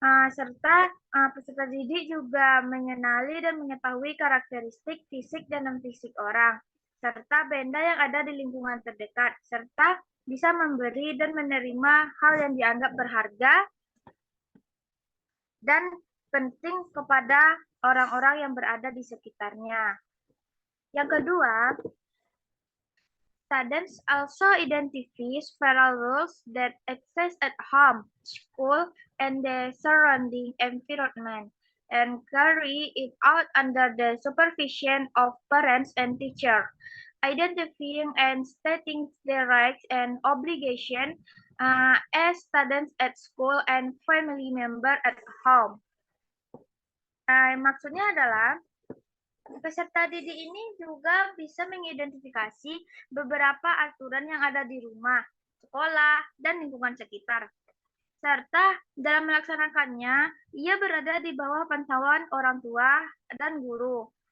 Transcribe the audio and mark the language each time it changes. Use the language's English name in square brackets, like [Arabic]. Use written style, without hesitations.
[Indonesian] Serta peserta didik juga mengenali dan mengetahui karakteristik fisik dan non-fisik orang, serta benda yang ada di lingkungan terdekat, serta bisa memberi dan menerima hal yang dianggap berharga dan penting kepada orang-orang yang berada di sekitarnya. Yang kedua, [English] students also identify several rules that exist at home, school, and the surrounding environment, and carry it out under the supervision of parents and teachers, identifying and stating their rights and obligations as students at school and family member at home. [Indonesian] Maksudnya adalah peserta didik ini juga bisa mengidentifikasi beberapa aturan yang ada di rumah, sekolah, dan lingkungan sekitar. Serta dalam melaksanakannya, ia berada di bawah pantauan orang tua dan guru.